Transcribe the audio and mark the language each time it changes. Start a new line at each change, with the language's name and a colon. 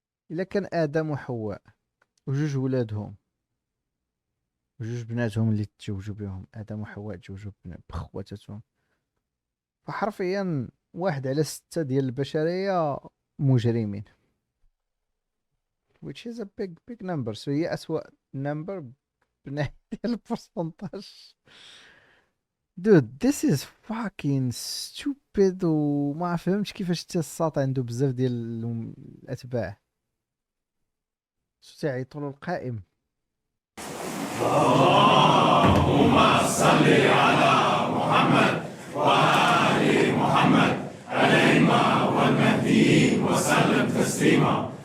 Arabic: إلا كان آدم وحواء وجوج ولادهم وجوج بناتهم اللي تزوجوا بهم، آدم وحواء تزوجوا بخواتاتهم، فحرفيا 1/6 ديال البشرية مجرمين.
English: which is a big number.
Arabic: so هي أسوأ number بناحية ديال البرسنتاج.
English: dude this is fucking stupid.
Arabic: وما فهمتش كيفاش الساط عنده بزاف ديال الأتباع. تيعيطوا له القائم. اللهم صل على محمد وآل محمد الأئمة والمهديين وسلم تسليما.